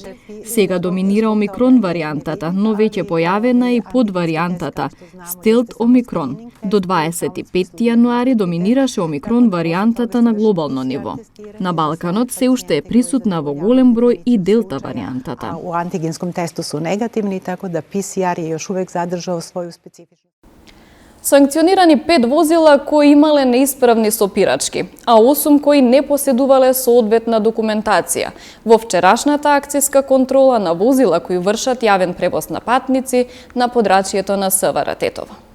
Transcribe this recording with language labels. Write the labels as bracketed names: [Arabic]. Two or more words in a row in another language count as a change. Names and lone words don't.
[Macedonian] Сега доминира омикрон варијантата, но веќе појавена и подваријантата стелт омикрон. До 25 јануари доминираше омикрон варијантата на глобално ниво. На Балканот се уште е присутна во голем број и делта варијантата. [Serbian] U antigenskom testu su negativni, tako da PCR je još uvek zadržao svoju specifičnu. [Macedonian] Санкционирани 5 возила кои имале неисправни сопирачки, а 8 кои не поседувале соодветна документација. Во вчерашната акцијска контрола на возила кои вршат јавен превоз на патници на подрачјето на СВР Тетово.